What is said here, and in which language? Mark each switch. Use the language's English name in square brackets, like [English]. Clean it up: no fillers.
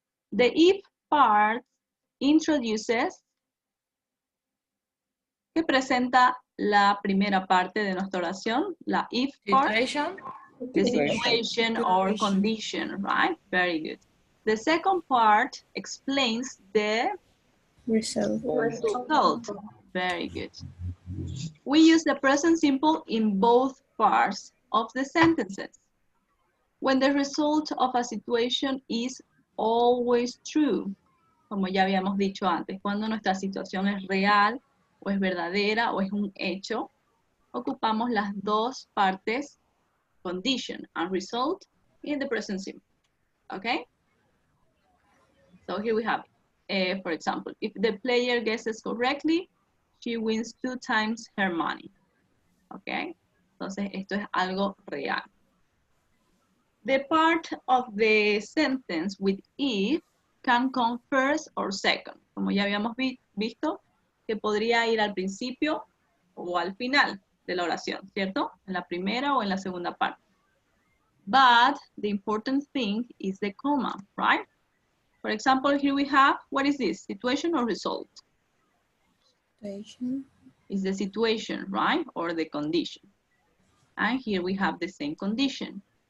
[English] The if part introduces, [Spanish] que presenta la primera parte de nuestra oración, la if part, [English] the situation or condition, right? Very good. The second part explains the result. Very good. We use the present simple in both parts of the sentences. When the result of a situation is always true, [Spanish] como ya habíamos dicho antes, cuando nuestra situación es real o es verdadera o es un hecho, ocupamos las dos partes, [English] condition and result, in the present simple. Okay? So here we have it. For example, if the player guesses correctly, she wins 2 times her money. Okay? [Spanish] Entonces, esto es algo real. [English] The part of the sentence with if can come first or second. [Spanish] Como ya habíamos visto, que podría ir al principio o al final de la oración, ¿cierto? En la primera o en la segunda parte. [English] But the important thing is the comma, right? For example, here we have, what is this? Situation or result? Situation. Is the situation, right? Or the condition. And here we have the same condition.